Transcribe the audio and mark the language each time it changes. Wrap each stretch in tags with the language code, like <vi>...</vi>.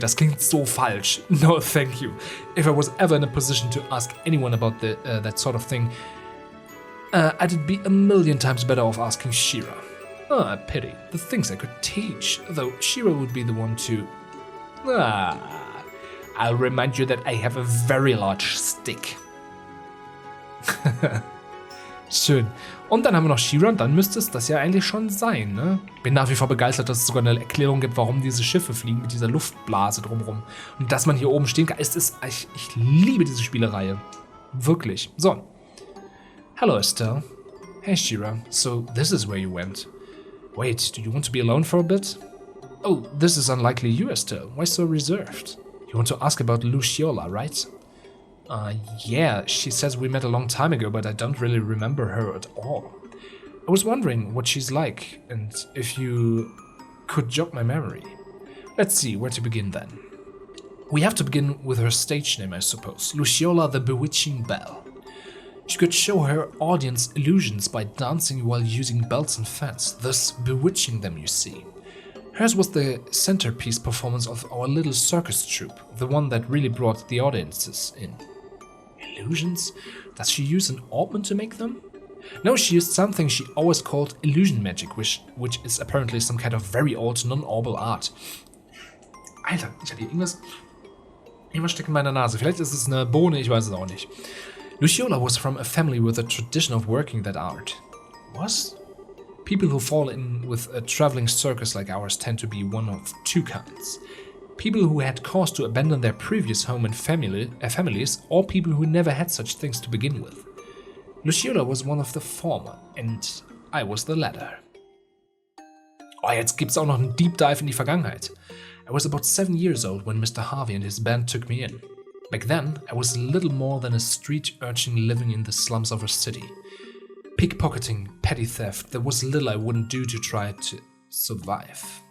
<de>Das klingt so falsch.</de> <en>No, thank you. If I was ever in a position to ask anyone about that sort of thing, I'd be a million times better off asking Shira. Ah, pity. The things I could teach. Though Shira would be the one to... I'll remind you that I have a very large stick.</en> <de>Schön. Und dann haben wir noch She-Ra und dann müsste es das ja eigentlich schon sein, ne? Bin nach wie vor begeistert, dass es sogar eine Erklärung gibt, warum diese Schiffe fliegen mit dieser Luftblase drumherum. Und dass man hier oben stehen kann. Ich liebe diese Spielereihe. Wirklich. So.</de> <en>Hello, Estelle. Hey, She-Ra. So, this is where you went. Wait, do you want to be alone for a bit? Oh, this is unlikely you, Estelle. Why so reserved? You want to ask about Luciola, right? Yeah, she says we met a long time ago, but I don't really remember her at all. I was wondering what she's like, and if you could jog my memory. Let's see, where to begin then. We have to begin with her stage name, I suppose. Luciola the Bewitching Belle. She could show her audience illusions by dancing while using bells and fans, thus bewitching them, you see. Hers was the centerpiece performance of our little circus troupe, the one that really brought the audiences in. Illusions? Does she use an ointment to make them? No, she used something she always called illusion magic, which is apparently some kind of very old non-orbal art.</en> <de>Alter, ich hatte hier irgendwas steckt in meiner Nase. Vielleicht ist es eine Bohne, ich weiß es auch nicht.</de> <en>Luciola was from a family with a tradition of working that art. Was? People who fall in with a traveling circus like ours tend to be one of two kinds. People who had cause to abandon their previous home and families, or people who never had such things to begin with. Luciola was one of the former, and I was the latter.</en> <de>Oh, jetzt gibt's auch noch einen Deep Dive in die Vergangenheit.</de> <en>I was about 7 years old when Mr. Harvey and his band took me in. Back then, I was little more than a street urchin living in the slums of a city. Pickpocketing, petty theft, there was little I wouldn't do to try to survive.</en>